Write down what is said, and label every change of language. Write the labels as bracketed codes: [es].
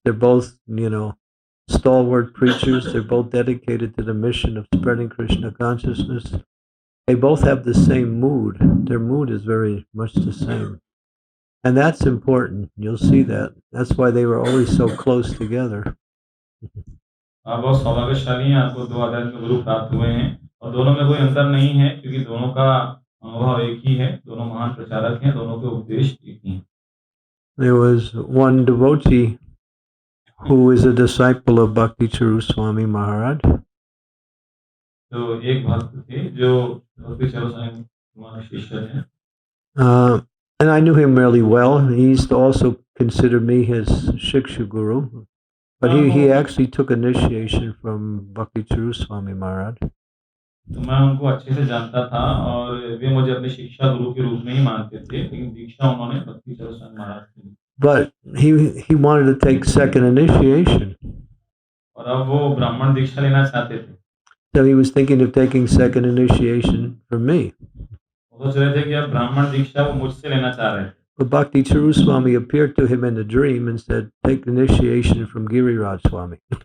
[en] They're both, stalwart preachers. They're both dedicated to the mission of spreading Krishna consciousness. They both have the same mood. Their mood is very much the same. And that's important. You'll see that. That's why they were always so close together. [hi] आप बहुत सौभाग्यशाली हैं, आपको दो आध्यात्मिक गुरु प्राप्त हुए हैं और दोनों में कोई अंतर नहीं है, क्योंकि दोनों का अनुभव एक ही है, दोनों महान प्रचारक हैं, दोनों के उपदेश एक ही हैं। [en] There was one devotee who is a disciple of Bhakti Charu Swami Maharaj. [hi] तो एक भक्त थे जो भक्ति चारू स्वामी महाराज शिष्य हैं। [en] And I knew him really well. He used to also consider me his Shiksha Guru. But he actually took initiation from Bhakti Charu Swami Maharaj. [hi] तो मैं उनको अच्छे से जानता था और वे मुझे अपने शिक्षा गुरु के रूप में ही मानते थे, लेकिन दीक्षा उन्होंने भक्ति चारू स्वामी महाराज से ली। [en] But he wanted to take second initiation. [hi] और अब वो ब्राह्मण दीक्षा लेना चाहते थे। [en] So he was thinking of taking second initiation from me. [hi] सोच रहे थे कि अब ब्राह्मण दीक्षा वो मुझसे लेना चाह रहे थे। [en] But Bhakti Charu Swami appeared to him in a dream and said, take initiation from Giriraj Swami.